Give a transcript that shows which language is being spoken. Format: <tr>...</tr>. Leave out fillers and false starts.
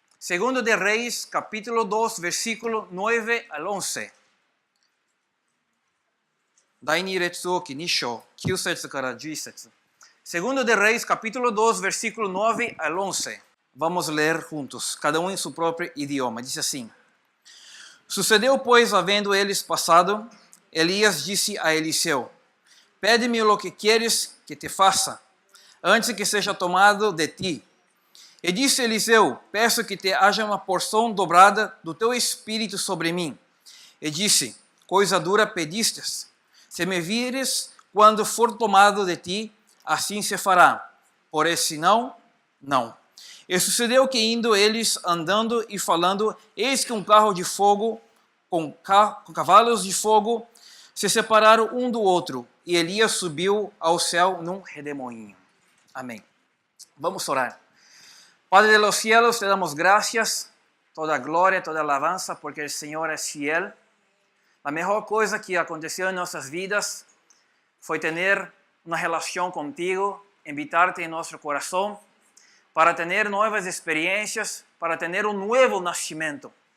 <es>2 de Reyes, capítulo 2, versículo 9 al 11.</es> <ja>Daini Retsuki, Nisho, 9節から11節.</ja> <pt>2 de Reis, capítulo 2, versículo 9 al 11.</pt> <es>Vamos a leer juntos, cada uno en su propio idioma. Dice así.</es> <pt>Sucedeu, pois, havendo eles passado, Elias disse a Eliseu, pede-me o que queres que te faça, antes que seja tomado de ti. E disse Eliseu, peço que te haja uma porção dobrada do teu espírito sobre mim. E disse, coisa dura pedistes, se me vires quando for tomado de ti, assim se fará, porém se não, não. E sucedeu que indo eles andando e falando, eis que um carro de fogo com cavalos de fogo se separaram um do outro, e Elias subiu ao céu num redemoinho. Amém. Vamos orar.</pt> <es>Padre de los cielos, te damos gracias, toda glória, toda alabanza, porque el Señor es fiel. La mejor cosa que aconteció en nuestras vidas fue tener una relación contigo, invitarte en nuestro corazón, para tener nuevas experiencias, para tener un nuevo nacimiento.</es>